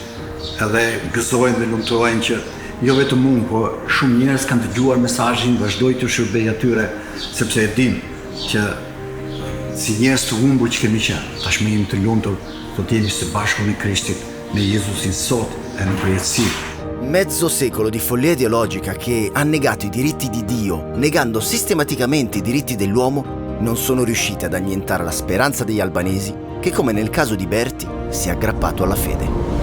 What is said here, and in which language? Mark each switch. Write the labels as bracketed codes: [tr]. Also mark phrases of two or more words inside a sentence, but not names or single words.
[sq] Edhe gëzojnë dhe lumturojnë që jo vetëm unë, por shumë njerëz kanë dëgjuar mesazhin, vazhdoj të shërbej atyre, sepse e dim që si njerëz të humbur që kemi qenë, tashmë jemi të lumtur, do të jemi së bashku me Krishtin, me Jezusin sot e në përjetësi. [it] Mezzo secolo di follia ideologica che ha negato i diritti di Dio, negando sistematicamente i diritti dell'uomo, non sono riusciti ad annientare la speranza degli albanesi che, come nel caso di Berti, si è aggrappato alla fede.